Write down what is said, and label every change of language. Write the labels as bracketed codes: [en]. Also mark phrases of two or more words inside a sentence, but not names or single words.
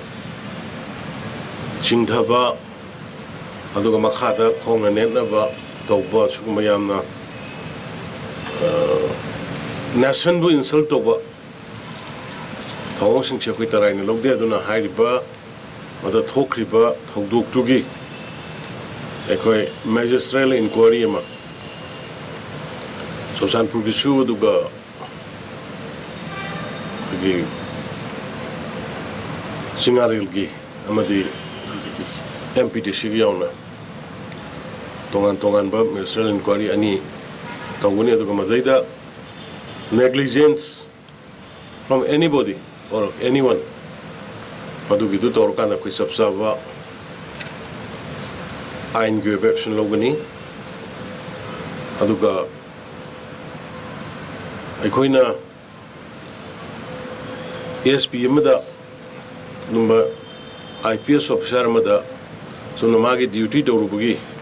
[mni] chingthaba aduga makhada khongna netnaba tawba suguma yamna ꯅꯦꯁꯟꯕꯨ ꯏꯟꯁꯜ ꯇꯧꯕ ꯊꯧꯑꯣꯡꯁꯤꯡꯁꯦ ꯑꯩꯈꯣꯏ ꯇꯔꯥꯏꯅ ꯂꯧꯗꯦ ꯑꯗꯨꯅ ꯍꯥꯏꯔꯤꯕ ꯃꯗ ꯊꯣꯛꯈ꯭ꯔꯤꯕ ꯊꯧꯗꯣꯛꯇꯨꯒꯤ ꯑꯩꯈꯣꯏ [en] magisterial inquiry [mni] ꯑꯃ ꯆꯨꯔꯆꯥꯟꯄꯨꯔꯒꯤꯁꯨ ꯑꯗꯨꯒ ꯑꯩꯈꯣꯏꯒꯤ ꯆꯤꯡꯉꯥꯔꯦꯜꯒꯤ ꯑꯃꯗꯤ MPTCꯒꯤ ꯌꯥꯎꯅ ꯇꯣꯉꯥꯟ ꯇꯣꯉꯥꯟꯕ [en] magisterial inquiry [mni] ꯑꯅꯤ ꯇꯧꯒꯅꯤ ꯑꯗꯨꯒ ꯃꯗꯩꯗ [en] negligence from anybody or anyone [mni] ꯃꯗꯨꯒꯤꯗꯨ ꯇꯧꯔꯀꯥꯟꯗ ꯑꯩꯈꯣꯏ ꯆꯞ ꯆꯥꯕ ꯑꯥꯏꯟꯒꯤ ꯑꯣꯏꯕ ꯑꯦꯛꯁꯟ ꯂꯧꯒꯅꯤ ꯑꯗꯨꯒ ꯑꯩꯈꯣꯏꯅ SP ꯑꯃꯗ ꯅꯨꯡꯕ [en] IPS officer [mni] ꯑꯃꯗ ꯁꯨꯝꯅ ꯃꯥꯒꯤ ꯗ꯭ꯌꯨꯇꯤ ꯇꯧꯔꯨꯕꯒꯤ